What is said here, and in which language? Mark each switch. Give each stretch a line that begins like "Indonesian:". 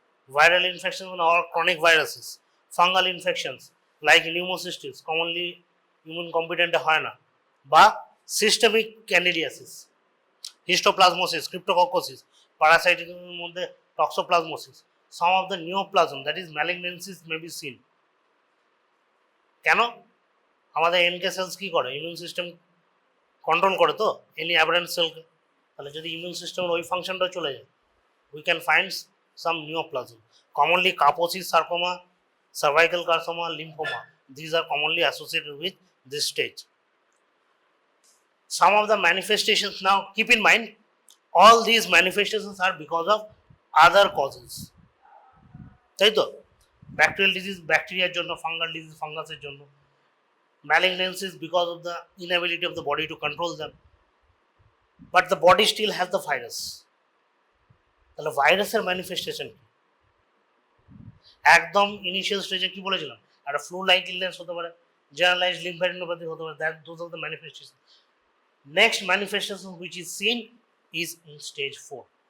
English: viral infection or chronic viruses, fungal infections like pneumocystis commonly immune competent
Bangla: হয় না,
English: বা systemic candidiasis, histoplasmosis, cryptococcosis, parasitic মধ্যে toxoplasmosis, some of the neoplasm that is malignancies may be seen. কেন?
Bangla: আমাদের NK cells কি করে? Immune system control করে তো এনি অ্যাবারেন্ট সেলকে। তাহলে যদি ইমিউন সিস্টেমের ওই ফাংশনটা চলে যায়,
English: we can find some neoplasm. Commonly Kaposi's sarcoma, cervical carcinoma, lymphoma, these are commonly associated with this stage. Some of the manifestations, now keep in mind, all these manifestations are because of other causes.
Bangla: তাই তো? Bacterial disease ব্যাকটেরিয়ার জন্য, fungal disease ফাঙ্গাসের জন্য,
English: malignancies because of the inability of the body to control them, but the body still has the virus.
Bangla: তাহলে ভাইরাসের manifestation কি? একদম initial স্টেজে কি বলেছিলাম, একটা ফ্লু লাইক ইলনেস হতে পারে, জেনারেলাইজড লিম্ফোডেনিনোপ্যাথি হতে পারে,
English: That those are the manifestation. Next manifestation which is seen is in stage 4.